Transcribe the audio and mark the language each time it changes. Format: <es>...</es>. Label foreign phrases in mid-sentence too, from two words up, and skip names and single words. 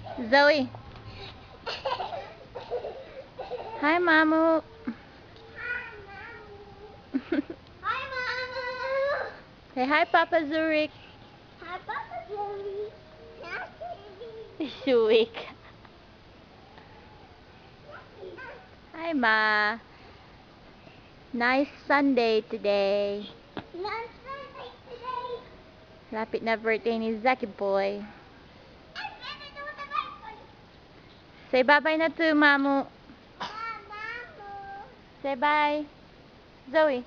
<en>Zoe. Hi, Mamu. Hi, Mama. Say hi, Papa Zurich. Hi, Papa Joey. Zurich. Hi, Ma. Nice Sunday today. Lunch Sunday today.</en> <tl>Lapit na birthday ni Zaki Boy.</tl> <en>I'm gonna do the bike. Say bye-bye na to Mamu. Mama. Say bye. Zoe.</en>